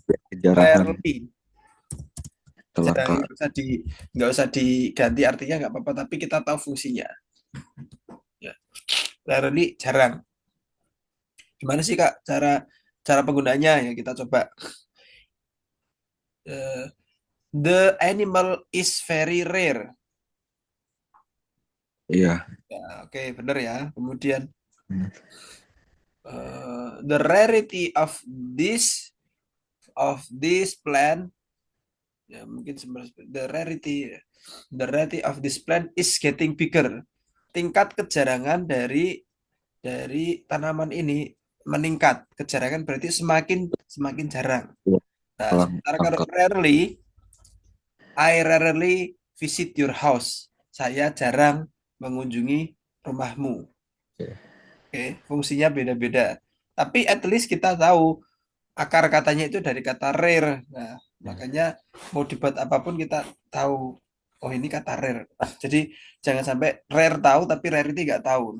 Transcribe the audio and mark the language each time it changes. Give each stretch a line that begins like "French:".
Indonesian: kejarahan rarely. Jarang kelangkaan. nggak usah diganti artinya nggak apa-apa. Tapi kita tahu fungsinya. Ya. Rarely jarang. Gimana sih Kak cara cara penggunanya ya kita coba.
English: Eh, the animal is very rare.
Indonesian: Iya. Ya, oke, benar ya. Kemudian
English: the rarity of this plant
Indonesian: ya mungkin
English: the rarity of this plant is getting bigger.
Indonesian: Tingkat kejarangan dari tanaman ini meningkat. Kejarangan berarti semakin semakin jarang. Iya, Nah, sementara kalau angkat.
English: I rarely visit your house.
Indonesian: Saya jarang mengunjungi rumahmu. Oke. Oke, fungsinya beda-beda. Tapi at least kita tahu akar katanya itu dari kata rare. Nah, makanya mau dibuat apapun kita tahu. Oh ini kata rare. Jadi jangan sampai rare tahu tapi rarity nggak tahu.